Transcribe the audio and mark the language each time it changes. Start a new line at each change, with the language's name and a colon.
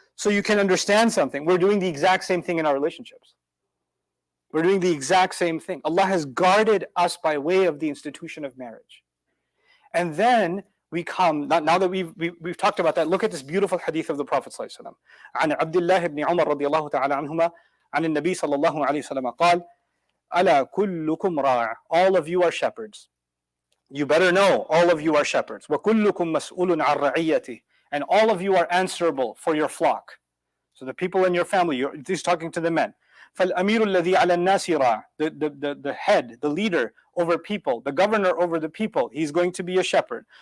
English: so you can understand something. We're doing the exact same thing in our relationships. We're doing the exact same thing. Allah has guarded us by way of the institution of marriage. And then we come, now that we've talked about that, look at this beautiful hadith of the Prophet ﷺ.
Arabic: عن عبد الله بن عمر رضي الله تعالى عنهما عن النبي صلى الله عليه وسلم قال ألا كلكم راع.
English: All of you are shepherds. You better know, all of you are shepherds.
Arabic: وَكُلُّكُمْ مَسْئُولٌ عَنْ رَعِيَّتِهِ.
English: And all of you are answerable for your flock. So the people in your family, he's talking to the men.
Arabic: فَالْأَمِيرُ الَّذِي عَلَى النَّاسِ رَاعٍ.
English: The head, the leader over people, the governor over the people, he's going to be a shepherd.